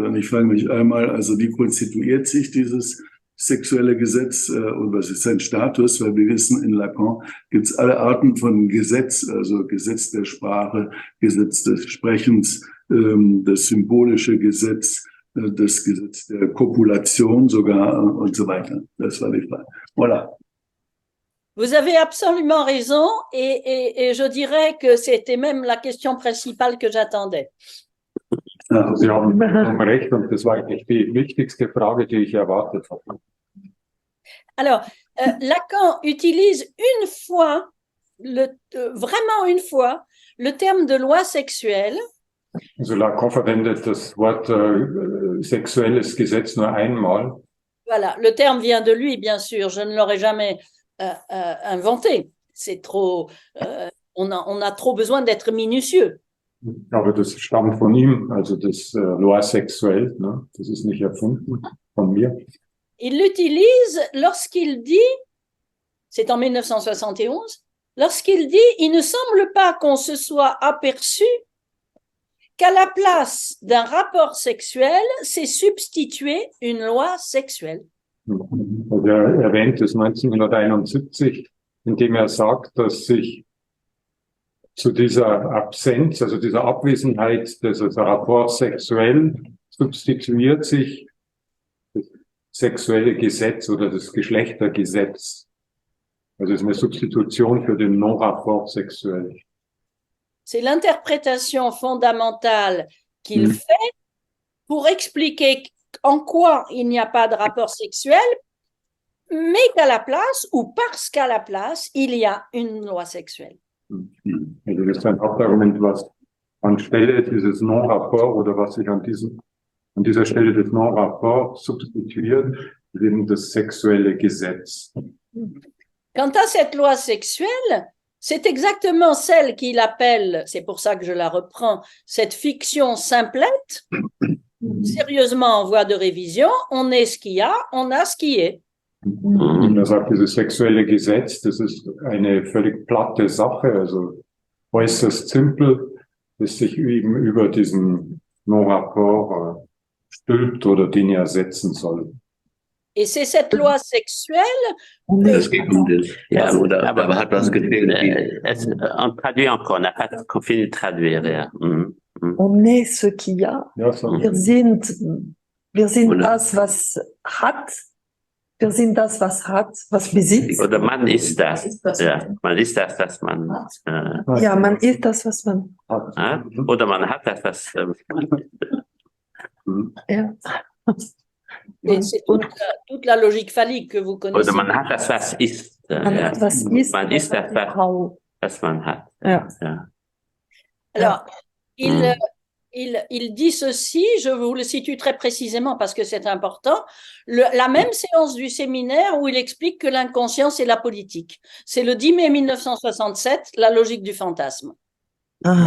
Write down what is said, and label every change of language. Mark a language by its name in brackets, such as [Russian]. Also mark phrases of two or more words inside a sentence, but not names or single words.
[German] Und ich frage mich einmal, also wie konstituiert sich dieses sexuelle Gesetz und was ist sein Status? Weil wir wissen, in Lacan gibt es alle Arten von Gesetz, also Gesetz der Sprache, Gesetz des Sprechens, das symbolische Gesetz, das Gesetz der Kopulation sogar und so weiter. Das war die Frage. Voilà. [French] Vous avez absolument raison et je dirais que c'était même la question principale que j'attendais. [German] Sie haben recht und das war eigentlich die wichtigste Frage, die ich erwartet habe. [French] Alors, Lacan utilise une fois, vraiment une fois, le terme de loi sexuelle. [German] Also Lacan verwendet das Wort sexuelles Gesetz nur einmal. [French] Voilà, le terme vient de lui, bien sûr, je ne l'aurais jamais inventé. C'est trop, on a trop besoin d'être minutieux. [German] Aber das stammt von ihm, also das [French] Loi sexuell, [German] ne? Das ist nicht erfunden von mir. [French] Il l'utilise lorsqu'il dit, c'est en 1971, lorsqu'il dit « Il ne semble pas qu'on se soit aperçu qu'à la place d'un rapport sexuel, s'est substituée une loi sexuelle. » [German] Also er erwähnt es 1971, indem er sagt, dass sich zu dieser Absenz, also dieser Abwesenheit des [French] Rapports sexuell, [German] substituiert sich das sexuelle Gesetz oder das Geschlechtergesetz. Also es ist eine Substitution für den [French] Non-Rapport sexuell. c'est l'interprétation fondamentale qu'il fait pour expliquer en quoi il n'y a pas de rapport sexuel, mais qu'à la place, ou parce qu'à la place, il y a une loi sexuelle. [German] Also das ist ein Hauptargument, was anstelle dieses Non-Rapport oder was sich an dieser Stelle des Non-Rapport substituiert, ist eben das sexuelle Gesetz. [French] Quant à cette loi sexuelle, c'est exactement celle qu'il appelle, c'est pour ça que je la reprends, cette fiction simplette, sérieusement en voie de révision, on est ce qu'il y a, on a ce qui est. [German] Und er sagt, dieses sexuelle Gesetz, das ist eine völlig platte Sache, also äußerst simpel, das sich eben über diesen Non-Rapport stülpt oder den er ersetzen soll. Et c'est cette loi sexuelle. Es geht um das. Ja, oder aber hat was gefehlt. [French] On traduit encore, on n'a pas fini de traduire. [German] Ja. [French] On est ce qu'il y a. [German] Ja, so. Wir sind das, was hat. Wir sind das, was hat, was besitzt. Oder man ist das. Ja, man ist das, was man Ja, man ist das, was man hat. Oder man hat das, was ja. [French] Et c'est toute la logique phallique que vous connaissez. [German] Oder man hat das, was ist. Man Ja. hat, was ist, Man ist das, Frau. was man hat. Ja. Ja. [French] Alors, il dit ceci, je vous le situe très précisément parce que c'est important, la même séance du séminaire où il explique que l'inconscient, c'est la politique. C'est le 10 mai 1967, la logique du fantasme. Ah.